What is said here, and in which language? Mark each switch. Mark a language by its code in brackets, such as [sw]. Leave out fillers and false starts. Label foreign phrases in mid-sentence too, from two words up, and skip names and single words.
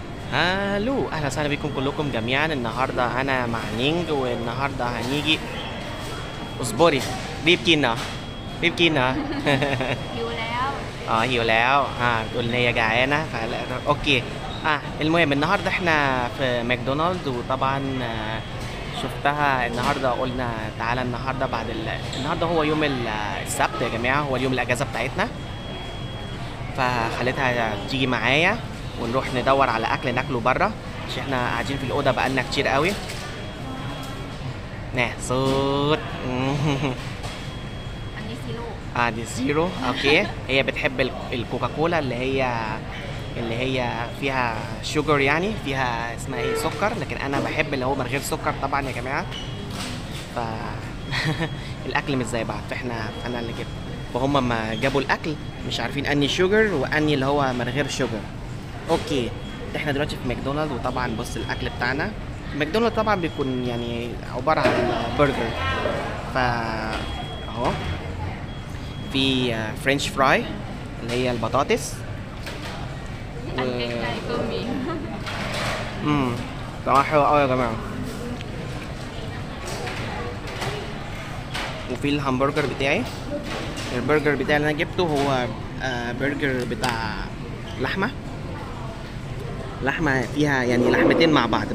[ar] الو، اهلا وسهلا بكم كلكم جميعا. النهارده انا مع نينج، والنهارده هنيجي. اصبري. ريبكينا ريبكينا [th] อยู่แล้ว หิวแล้ว [ar] بتقول ان هي جعانه اوكي. المهم النهارده احنا في ماكدونالدز، وطبعا شفتها النهارده، قلنا تعالى النهارده النهارده هو يوم السبت يا جماعه، هو اليوم الاجازه بتاعتنا، فخليتها تيجي معايا ونروح ندور على اكل ناكله بره، عشان احنا قاعدين في الاوضه بقالنا كتير قوي. نه صوت [th] อันนี้ซีโร่ [ar] دي زيرو. اوكي. هي بتحب الكوكاكولا اللي هي فيها شوجر، يعني فيها اسمها ايه، سكر، لكن انا بحب اللي هو من غير سكر طبعا يا جماعه. ف الاكل مش زي بعض، انا اللي جبت، وهم ما جابوا الاكل مش عارفين اني شوجر واني اللي هو من غير شوجر. اوكي. احنا دلوقتي في ماكدونالدز، وطبعا بص الاكل بتاعنا. ماكدونالدز طبعا بيكون يعني عباره عن برجر، اهو في [en] French fry [ar] اللي هي البطاطس [th] อันใกล้ๆก็มี [ar] طبعا حلو قوي يا جماعه. وفي الهمبرجر بتاعي. البرجر بتاعي اللي انا جبته هو برجر بتاع لحمه فيها يعني لحمتين مع بعض.